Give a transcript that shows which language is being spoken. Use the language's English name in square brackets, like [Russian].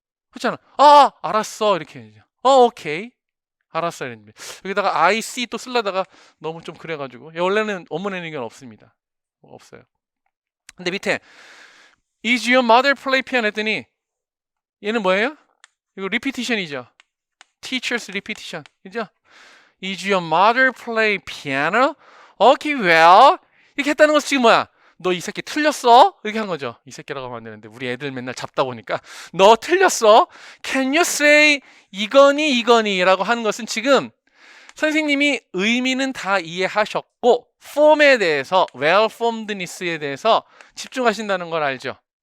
[Korean] 그렇잖아. 알았어 이렇게. 오케이. 알았어. 여기다가 [English] I see [Korean] 또 쓰려다가 너무 좀 그래가지고 원래는 원문에는 이건 없습니다. 없어요. 근데 밑에 [English] Is your mother play piano [Korean] 했더니 얘는 뭐예요? 이거 repetition이죠. [English] Teacher's repetition. [Korean] 그죠? [English] Is your mother play piano? Okay, well. [Korean] 이렇게 했다는 것은 지금 뭐야? 너 이 새끼 틀렸어? 이렇게 한 거죠. 이 새끼라고 하면 안 되는데 우리 애들 맨날 잡다 보니까 너 틀렸어? [English] Can you say [Korean] 이거니 라고 하는 것은 지금 선생님이 의미는 다 이해하셨고 폼에 대해서 well formedness에 대해서 집중하신다는 걸 알죠.